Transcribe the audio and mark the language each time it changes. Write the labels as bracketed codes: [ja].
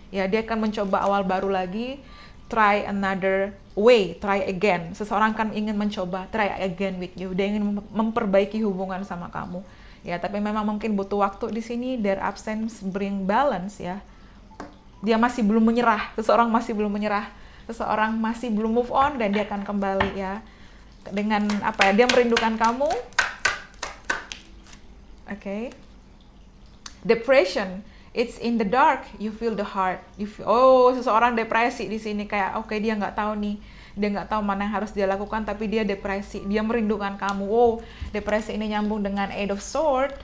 [id] Ya, dia akan mencoba awal baru lagi. [en] Try another way, try again. [id] Seseorang akan ingin mencoba, [en] try again with you. [id] Dia ingin memperbaiki hubungan sama kamu. Ya, tapi memang mungkin butuh waktu di sini. [en] Their absence bring balance [id] ya. Dia masih belum menyerah, seseorang masih belum menyerah, seseorang masih belum move on, dan dia akan kembali ya. Dengan apa ya, dia merindukan kamu. Oke. [en] Depression, it's in the dark, you feel the heart. [id] Seseorang depresi di sini, kayak oke, dia nggak tahu nih, dia nggak tahu mana yang harus dia lakukan, tapi dia depresi, dia merindukan kamu. Depresi ini nyambung dengan Eight of Swords.